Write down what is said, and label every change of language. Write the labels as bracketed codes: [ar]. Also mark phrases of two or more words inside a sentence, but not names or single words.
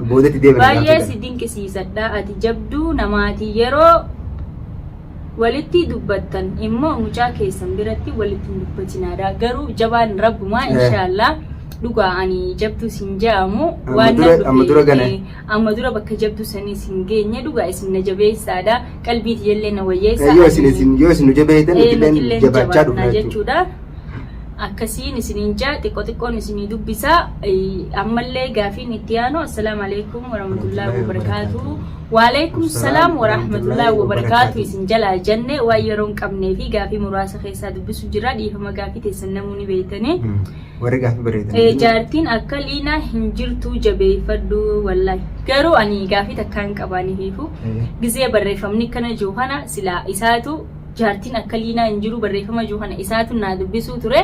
[om] Baay'ee si dinqisiisadha ati jabduu namaati yeroo walitti dubbattan immoo mucaa keessan biratti walitti dubbatinaadha garuu jabaan rabbumaa inshallah dhugaa ani jabdu sin jaamu waan amma dura bakka jabdu sanii sin geenye dhugaa isin na jabeessaadha qalbiiti jallee na wayyeessa yoo isin jabeeytan itilleen jabachaa dhufna jechuudha. Akkasiin isiniin jaa xiqqoon isinii dubbisaa ammallee gaafiin itti aanu [ar] السلام عليكم ورحمة الله وبركاته. وعليكم السلام ورحمة الله وبركاته. [om] Isin jalaa jenne waan yeroon qabnee fi gaafii muraasa keessaa dubbisu jira dhiifama gaafii teessan namoonni beeytanii. Warri gaafii bareedan. Jaartiin akka Liinaa hin jirtu jabeeffadhu wallahi. Garuu ani gaafii takkaan qabaaniifiifu gisee barreeffamni kana jiru kana silaa isaatu jaartiin akka Liinaa hin jiru barreeffama jiru kana isaatu naa dubbisuu ture.